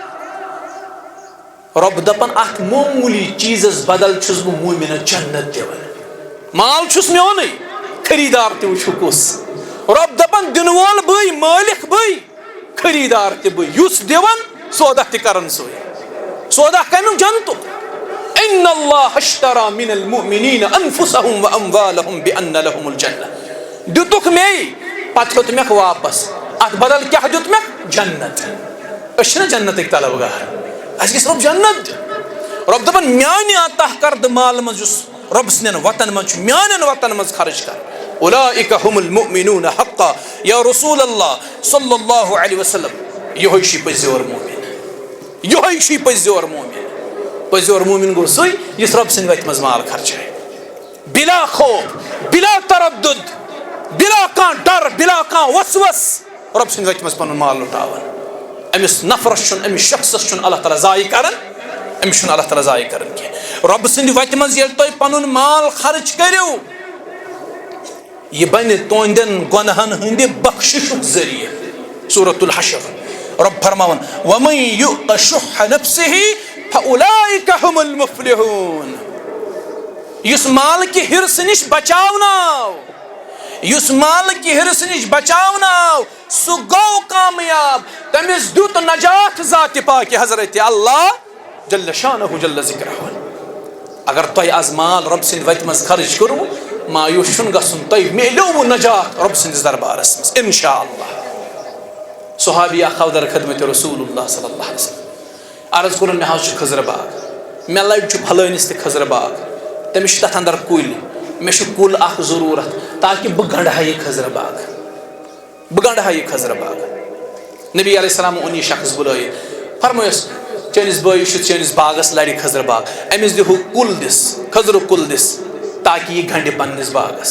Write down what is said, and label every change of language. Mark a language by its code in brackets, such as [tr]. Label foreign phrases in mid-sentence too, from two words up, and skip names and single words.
[ks] رۄب دپان اتھ معموٗلی چیٖزس بدل چھُس بہٕ مومنس جنت دِوان مال چھُس میونٕے خریٖدار تہِ وٕچھِو کُس رۄب دپان دِنہٕ وول بٕے مٲلِک بٕے خریٖدار تہِ بٕے یُس دِوان سودہ تہِ کران سُے سودہ کمیُک جنتُک [ar] ان اللہ اشترى من المؤمنین انفسهم واموالهم بان لهم الجنہ [ks] دِتُکھ مے پتہٕ ہیوٚت مےٚ واپس اتھ بدل کیاہ دیُت مےٚ جنت أسۍ چھِنہ جنتٕکۍ طلبگار اَسہِ گژھِ رۄب جنت دیُن رۄب دپان میانہِ عطا کردٕ مال منٛز یُس رۄب سٕنٛدٮ۪ن وتن منٛز چھُ میانٮ۪ن وتن منٛز خرچ کران [ar] اولئک هم المؤمنون حقا یا رسول اللہ صلی اللہ علیہ وسلم [ks] یہوے چھُ پٔزیور مومن یہوے چھُ پٔزیور مومن پٔزیور مومن گوٚو سُے یُس رۄب سٕنٛدِ وتہِ منٛز مال خرچایہِ بلا خوف بلا تردد بلا کانٛہہ ڈر بلا کانٛہہ وسوس رۄب سٕنٛدِ وتہِ منٛز پنُن مال لُٹاوان أمِس نفرس چھُنہٕ أمِس شخصس چھُنہٕ اللہ تعالیٰ ضایہِ کران أمِس چھُنہٕ اللہ تعالیٰ ضایہِ کران کینٛہہ رۄبہٕ سٕنٛدِ وتہِ منٛز ییٚلہِ تُہۍ پنُن مال خرچ کٔرِو یہ بنہِ تُہنٛدٮ۪ن گۄنہن ہٕنٛدِ بخشِشُک ذٔریعہٕ سورۃ الحشر رۄب فرماوان [ar] وَمَن یُؤْتَ شُحَّ نَفْسِهِ فَأُولَٰئِکَ هُمُ الْمُفْلِحُونَ [ks] یُس مال کہِ حِرصہٕ نِش بچاوناو یُس مال کہِ حِرصہٕ نِش بچاوناو سُہ گوٚو کامیاب تٔمِس دیُت نجات ذاتِ پاکہِ حضرت اللہ [ar] جل شانہ جل ذکرہ [ks] اگر تۄہہِ آز مال رۄب سٕنٛدِ وتہِ منٛز خرچ کوٚروٕ مایوٗس چھُنہٕ گژھُن تۄہہِ میلیووٕ نجات رۄب سٕنٛدِس دربارس منٛز [ar] انشاء اللہ [ks] صحابی اکھ آو در خدمتِ [ar] رسول اللہ صلی اللہ علیہ وسلم [ks] عرض کوٚرُن مےٚ حظ چھُ خٔزرٕ باغ مےٚ لَبہِ چھُ پھلٲنِس تہِ خٔزرٕ باغ تٔمِس چھِ تتھ اندر کُلۍ مےٚ چھُ کُل اکھ ضروٗرت تاکہ بہ گنڈہا یہ خضر باغ، بہ گنڈہا یہ خضر باغ. نبی [ar] علیہ السلام [ks] اون یہ شخص بلائت فرمایس چٲنِس بٲیِس چھُ چٲنِس باغس لرِ خضر باغ، أمِس دِہو کُل دِس، خضرُک کُل دِس تاکہ یہ گنڈِ پننِس باغس.